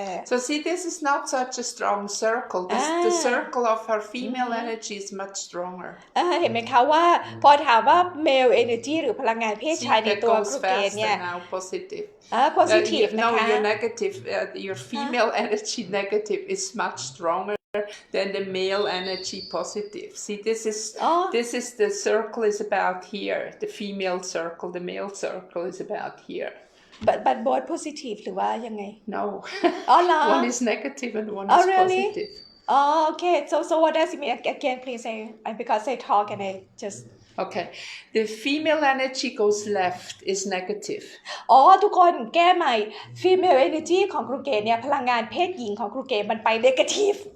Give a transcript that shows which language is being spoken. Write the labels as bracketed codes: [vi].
[en] So see, this is not such a strong circle. The circle of her female energy is much stronger. [th] เห็นไหมคะว่าพอถามว่า male energy หรือพลังงานเพศชายในตัวครูเกดเนี่ย [en] now positive. [th] positive นะคะ [en] No, you're negative. Your female energy negative is much stronger.Then the male energy positive. See, this is the circle is about here. The female circle, the male circle is about here. But both positive [th] หรือว่ายังไง [en] No. [th] เหรอ [en] One is negative and one is really? positive. Okay. So what does it mean again? Please say because I talk and I just. Okay. The female energy goes left is negative. [th] ทุกคนแก้ใหม่ female energy ของครูเกดเนี่ยพลังงานเพศหญิงของครูเกดมันไป negative.